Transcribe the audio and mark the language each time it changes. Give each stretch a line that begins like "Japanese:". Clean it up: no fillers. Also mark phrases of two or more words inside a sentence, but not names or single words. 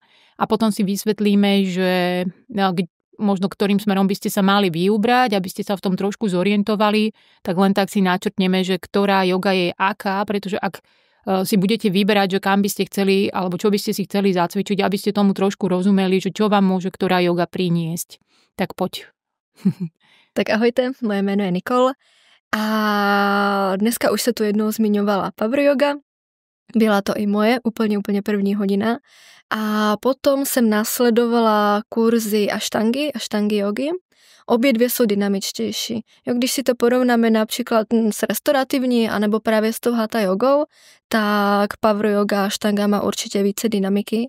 Slovak: A potom si vysvetlíme, že možno ktorým smerom by ste sa mali vyubrať, aby ste sa v tom trošku zorientovali, tak len tak si načrtneme, že ktorá yoga je aká, pretože ak si budete vyberať, že kam by ste chceli, alebo čo by ste si chceli zacvičiť, aby ste tomu trošku rozumeli, že čo vám môže ktorá yoga priniesť. Tak poď. Tak ahojte,
Czech: moje jméno je Nikol. A dneska už se tu jednou zmiňovala
English: power yoga,
Czech: byla to i moje úplně první hodina a potom jsem následovala kurzy aštangy jogy. Obě dvě jsou dynamičtější. Jo, když si to porovnáme například s restaurativní anebo právě s tou hatha jogou, tak
English: power yoga
Czech: aštanga má určitě více dynamiky.